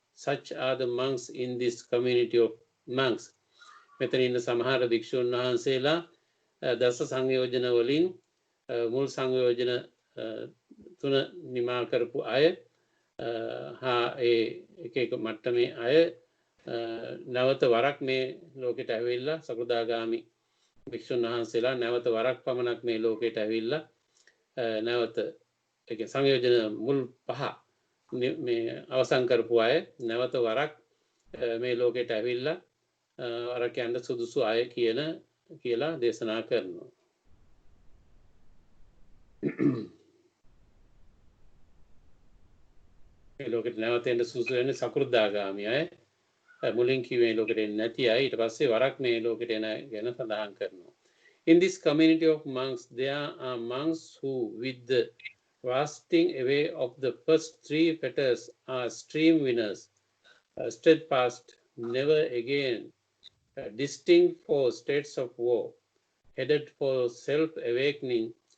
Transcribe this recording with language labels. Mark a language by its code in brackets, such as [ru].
[en] Such are the monks in this community of monks. [si] මෙතන ඉන්න සමහර භික්ෂුන් වහන්සේලා දස සංයෝජන වලින් මුල් සංයෝජන තුන නිමා කරපු අය හා ඒ එක එක මට්ටමේ අය නැවත වරක් මේ ලෝකෙට ඇවිල්ලා සකෘදාගාමි භික්ෂුන් වහන්සේලා නැවත වරක් පමණක් මේ ලෝකෙට ඇවිල්ලා නැවත ඒ සංයෝජන මුල් පහ මේ අවසන් කරපු අය නැවත වරක් මේ ලෝකෙට ඇවිල්ලා වරක් යන්න සුදුසු අය කියලා දේශනා කරනවා. මේ ලෝකෙට නැවත එන්න සුදුසු වෙන්නේ සකෘදාගාමි අය. මුලින් කිව්වේ ලෝකෙට එන්නේ නැති අය ඊට පස්සේ වරක් මේ ලෝකෙට එන ගැන සඳහන් කරනවා. [en] In this community of monks, there are monks who, with the casting away of the first three fetters, are stream winners, steadfast, never again, distinct for states of war, headed for self-awakening.